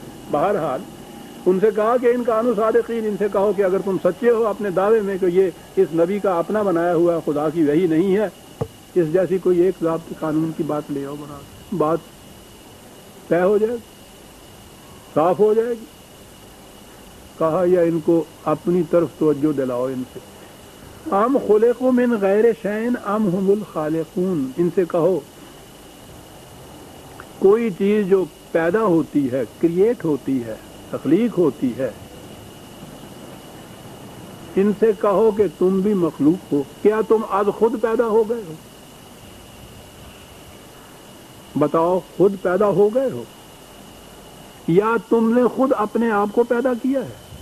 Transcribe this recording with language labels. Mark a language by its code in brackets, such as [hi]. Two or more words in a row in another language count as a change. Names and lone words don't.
[ur] بہرحال ان سے کہا کہ [ar] ان کانوا صادقین، [ur] ان سے کہو کہ اگر تم سچے ہو اپنے دعوے میں کہ یہ اس نبی کا اپنا بنایا ہوا خدا کی وحی نہیں ہے، اس جیسی کوئی ایک ضابطے قانون کی بات لے آؤ، بنا بات طے ہو جائے گی، صاف ہو جائے گی۔ کہا یا ان کو اپنی طرف توجہ دلاؤ ان سے، [ar] ام خلقوا من غیر شیء ام هم الخالقون، [ur] ان سے کہو کوئی چیز جو پیدا ہوتی ہے، کریٹ ہوتی ہے، تخلیق ہوتی ہے، ان سے کہو کہ تم بھی مخلوق ہو، کیا تم آج خود پیدا ہو گئے ہو؟ بتاؤ، خود پیدا ہو گئے ہو یا تم نے خود اپنے آپ کو پیدا کیا ہے؟